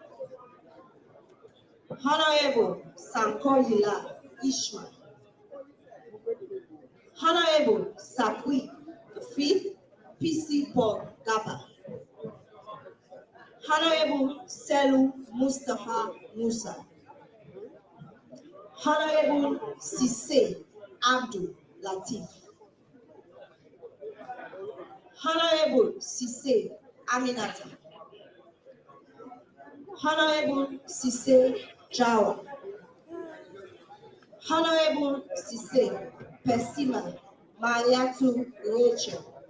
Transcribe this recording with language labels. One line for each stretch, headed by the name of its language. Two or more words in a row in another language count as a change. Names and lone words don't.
English: Honorable Sankoyila Ishma, Honorable Sakwi the Fifth PC Paul Gaba, Honorable Selu Mustafa Musa, Honorable Sise Abdul Latif, Honorable Sise Aminata, Honorable Sise Jawa, Honorable Sise Persima Mariatu Rachel,